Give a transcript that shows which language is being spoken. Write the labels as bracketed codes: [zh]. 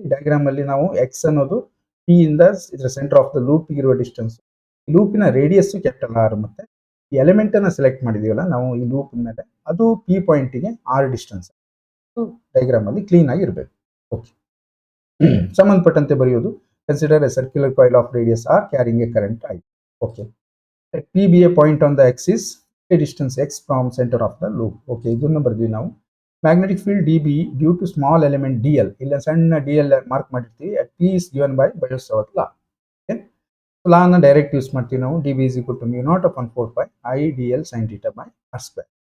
[kn] ಈ ಡಯಾಗ್ರಾಮ್ ಅಲ್ಲಿ ನಾವು ಎಕ್ಸ್ ಅನ್ನೋದು ಪಿ ಇಂದ ಇದರ ಸೆಂಟರ್ ಆಫ್ ದ ಲೂಪ್ ಇರುವ ಡಿಸ್ಟೆನ್ಸ್, ಲೂಪಿನ ರೇಡಿಯಸ್ ಕ್ಯಾಪಿಟಲ್ ಆರ್, ಮತ್ತೆ ಈ ಎಲಿಮೆಂಟ್ ಅನ್ನ ಸೆಲೆಕ್ಟ್ ಮಾಡಿದೀವಲ್ಲ ನಾವು ಈ ಲೂಪ್ ಮೇಲೆ, ಅದು ಪಿ ಪಾಯಿಂಟ್ಗೆ ಆರ್ ಡಿಸ್ಟೆನ್ಸ್. ಡಯಾಗ್ರಾಮ್ ಅಲ್ಲಿ ಕ್ಲೀನ್ ಆಗಿ ಇರಬೇಕು. ಓಕೆ. ಸಂಬಂಧಪಟ್ಟಂತೆ ಬರೆಯೋದು, [en] Consider a circular coil of radius R carrying a current I. Okay. Let P be a point on the axis, a distance x from center of the loop. Okay, [kn] ಇದನ್ನು ಬರ್ತೀವಿ ನಾವು. [en] Magnetic field dB due to small element dl. [kn] ಇಲ್ಲ ಸಣ್ಣ dl mark ಮಾಡಿರ್ತೀವಿ. [en] At P is given by Bayes-Savart law. Okay. [kn] ಲಾ ಅನ್ನ direct use ಮಾಡ್ತೀವಿ ನಾವು. [en] dB is equal to mu naught upon 4 pi I dl sin theta by r square.